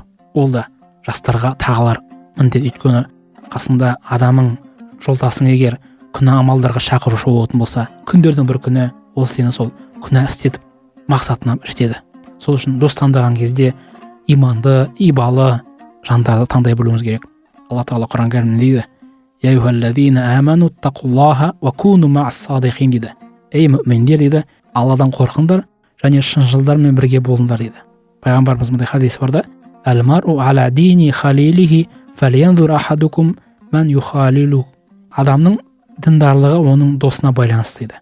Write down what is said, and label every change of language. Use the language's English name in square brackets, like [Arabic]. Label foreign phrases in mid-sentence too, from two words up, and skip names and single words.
[Kazakh] Ол да жастарға тағылар міндет. Өйткені қасында адамың, жолдасың егер күнә амалдарға шақырушы болатын болса, күндердің бір күні ол сені сол күнә істетіп мақсатына жетеді. Сол үшін дос таңдаған кезде иманды, ибалы жандарды таңдай білуіміз керек. Алла Тағала Құран кәрімде дейді: [Arabic] «يا أيها الذين آمنوا اتقوا الله وكونوا مع الصادقين» дейді. [Kazakh] Ей мүминдер дейді, Алладан қорқыңдар және шыншылдармен бірге болыңдар дейді. Пайғамбарымыз мындай хадис бар да: [Arabic] «المرء على دين خليله فلينظر أحدكم من يخالل». [Kazakh] Адамның діндарлығы оның досына байланысты дейді.